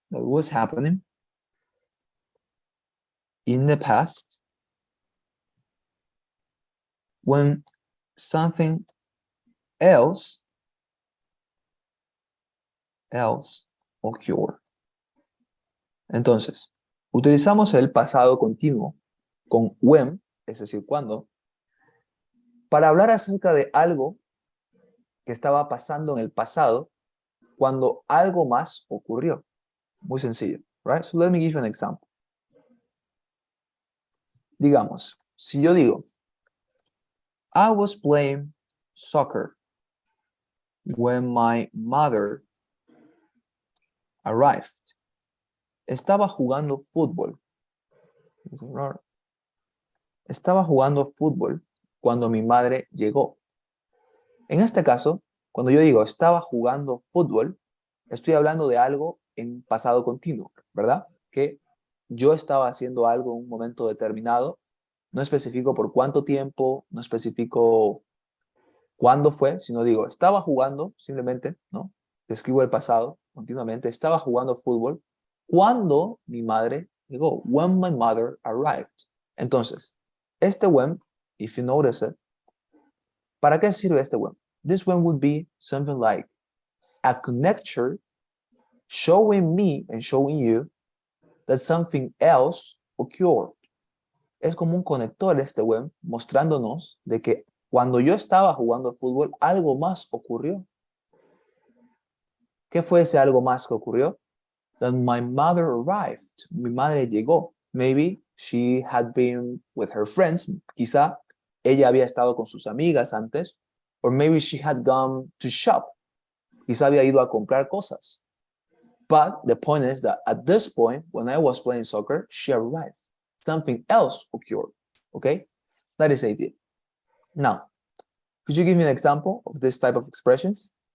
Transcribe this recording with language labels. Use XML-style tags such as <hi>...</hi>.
<en>That was happening in the past when something else occurred.</en> <es>Entonces, utilizamos el pasado continuo con when, es decir, cuando, para hablar acerca de algo que estaba pasando en el pasado cuando algo más ocurrió. Muy sencillo, right?</es> <en>So let me give you an example.</en> <es>Digamos, si yo digo,</es> <en>I was playing soccer when my mother arrived.</en> <es>Estaba jugando fútbol. Estaba jugando fútbol cuando mi madre llegó. En este caso, cuando yo digo estaba jugando fútbol, estoy hablando de algo en pasado continuo, ¿verdad? Que yo estaba haciendo algo en un momento determinado, no especifico por cuánto tiempo, no especifico cuándo fue, sino digo, estaba jugando, simplemente, ¿no? Describo el pasado continuamente, estaba jugando fútbol cuando mi madre llegó,</es> <en>when my mother arrived.</en> <es>Entonces, este when,</es> <en>if you notice it,</en> <es>¿para qué sirve este when?</es> <en>This when would be something like a connector showing me and showing you that something else occurred.</en> <es>Es como un conector este when, mostrándonos de que cuando yo estaba jugando fútbol, algo más ocurrió. ¿Qué fue ese algo más que ocurrió?</es> <en>That my mother arrived.</en> <es>Mi madre llegó.</es> <en>Maybe she had been with her friends.</en> <es>Quizá ella había estado con sus amigas antes.</es> <en>Or maybe she had gone to shop.</en> <es>Quizá había ido a comprar cosas.</es> <en>But the point is that at this point, when I was playing soccer, she arrived. Something else occurred. Okay? That is the idea. Now, could you give me an example of this type of expressions?</en>